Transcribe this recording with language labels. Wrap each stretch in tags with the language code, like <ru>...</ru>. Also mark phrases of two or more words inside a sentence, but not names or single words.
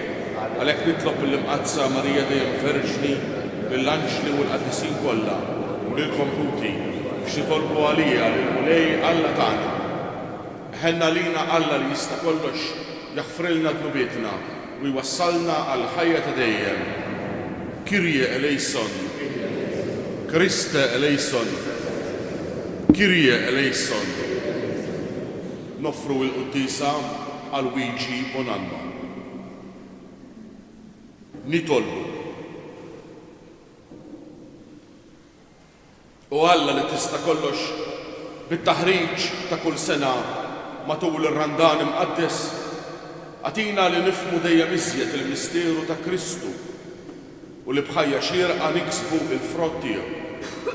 <mt>Għalhekk nitlob l-imqazza Marija dejjem Verġni bil-anġli u l-qaddisin kollha u lilkom ħuti biex titolbu għalija lil-Mulej Alla tagħna. Ħenna lina Alla li jista' kollox jaħfrilna dnubietna u jwassalna għal ħajja ta' dejjem.</mt> <el>Κύριε ελέησον, Χριστέ ελέησον, Κύριε ελέησον.</el> <mt>Nofru l-Quddisa għal Luigi Bonanno. Nitolbu. U Alla li tista' kollox bit-taħriġ ta' kull sena matul ir-Randan imqaddes għatina li nifhmu dejjem iżjed il-misteru ta' Kristu u li bħajja xierqa niksbu il-frott tiegħu.</mt>